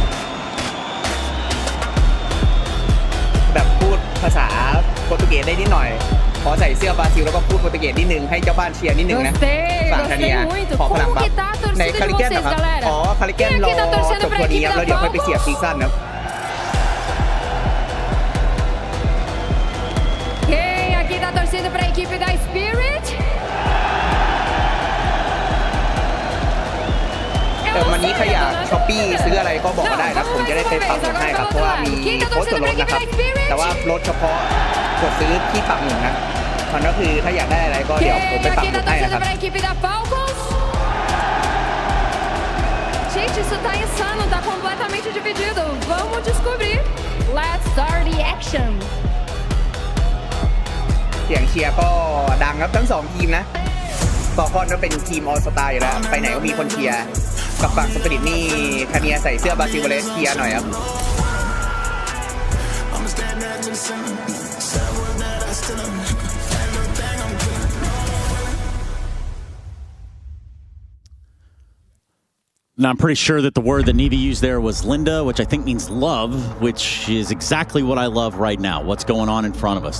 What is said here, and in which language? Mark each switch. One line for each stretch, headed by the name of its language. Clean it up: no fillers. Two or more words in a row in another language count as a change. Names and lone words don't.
Thai: แบบพูดภาษาโปรตุเกสได้นิดหน่อยขอใส่เสื้อบราซิลแล้วก็พูดโปรตุเกสนิดนึงให้เจ้าบ้านเชียร์นิดนึงนะฝั่งคาเนียขอพลังบัฟในคาริเกนนะครับอ๋อคาริเกนรอจบตัวนี้แล้วเดี๋ยวค่อยไปเสียบซีซั่นนะ
Portuguese: Quem aqui tá torcendo para a equipe da Spirit?
Thai: วันนี้ใครอยากช้อปปี้ซื้ออะไรก็บอกมาได้นะผมจะได้ไปปักหมุดให้ครับเพราะว่ามีโค้ดส่วนลดนะครับแต่ว่าลดเฉพาะกดซื้อที่ปักหมุดนะมันก็คือถ้าอยากได้อะไรก็เดี๋ยวผมไปปักหมุดให้นะครับ
Portuguese: Gente, isso tá insano, tá completamente dividido. Vamos descobrir.
English: Let's start the action.
Thai: เสียงเชียร์ก็ดังครับทั้ง2ทีมนะฟอลคอนก็เป็นทีมออลสตาร์อยู่แล้วไปไหนก็มีคนเชียร์กับฝั่งสปิริตนี่คาเนียใส่เสื้อบราซิลเลยเชียร์หน่อยครับ
English: Now, I'm pretty sure that the word that Neva used there was Linda, which I think means love, which is exactly what I love right now, what's going on in front of us.